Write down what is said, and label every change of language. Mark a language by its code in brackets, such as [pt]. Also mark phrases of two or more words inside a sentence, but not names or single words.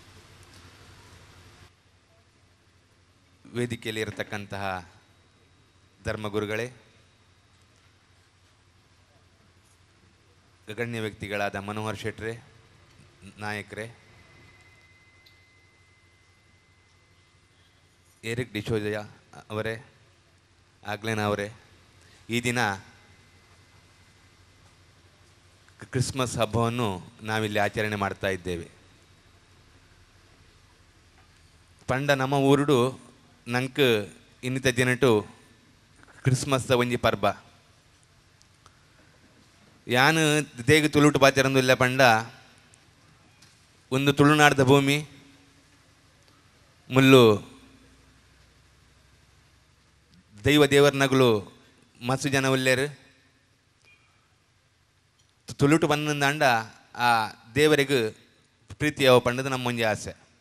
[kn] ವೇದಿಕೆಯಲ್ಲಿ ಇರತಕ್ಕಂತಹ ಧರ್ಮಗುರುಗಳೇ, ಗಣ್ಯ ವ್ಯಕ್ತಿಗಳಾದ ಮನೋಹರ್ ಶೆಟ್ರೆ, ನಾಯಕರೇ, ಎರಿಕ್ ಡಿಶೋಜಯ ಅವರೇ, ಆಗ್ಲೇನಾ ಅವರೇ, ಈ ದಿನ ಕ್ರಿಸ್ಮಸ್ ಹಬ್ಬವನ್ನು ನಾವಿಲ್ಲಿ ಆಚರಣೆ ಮಾಡ್ತಾ ಇದ್ದೇವೆ. [tcy] ಪಂಡ ನಮ್ಮ ಊರುಡು ನಂಗೆ ಇನ್ನಿತ ದಿನಟು ಕ್ರಿಸ್ಮಸ್ದ ಒಂಜಿ ಪರ್ಬ ಯಾನು ದೇಗ ತುಳುಟು ಬಾಚರಂದಿಲ್ಲ. ಪಂಡ ಒಂದು ತುಳುನಾಡದ ಭೂಮಿ ಮುಲ್ಲು ದೇವರ ನಗಲು ಮಸ್ಸು ಜನ ಉಲ್ಲೇರು ತುಳುಟು ಬಂದಂದ ಆ ದೇವರಿಗೂ ಪ್ರೀತಿ ಯಾವ ಪಂಡದು ನಮ್ಮ ಮುಂಜೆ ಆಸೆ.